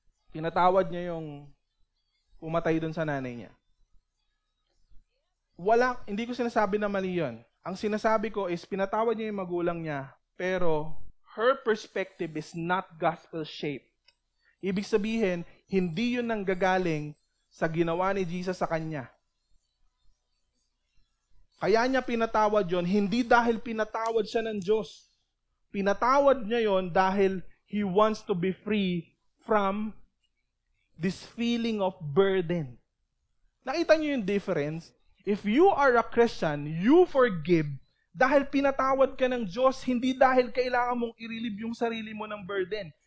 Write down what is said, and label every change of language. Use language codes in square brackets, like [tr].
[tl] Tinatawad niya yung pumatay doon sa nanay niya. Hindi ko sinasabi na mali yun. Ang sinasabi ko is pinatawad niya yung magulang niya, pero [en] her perspective is not gospel-shaped. [tl] Ibig sabihin, hindi yun nanggagaling sa ginawa ni Jesus sa kanya. Kaya niya pinatawad yun, hindi dahil pinatawad siya ng Diyos. Pinatawad niya yun dahil [en] he wants to be free from this feeling of burden. [tl] Nakita niyo yung difference? [en] If you are a Christian, you forgive [tl] dahil pinatawad ka ng Diyos, hindi dahil kailangan mong i-relieve yung sarili mo ng burden.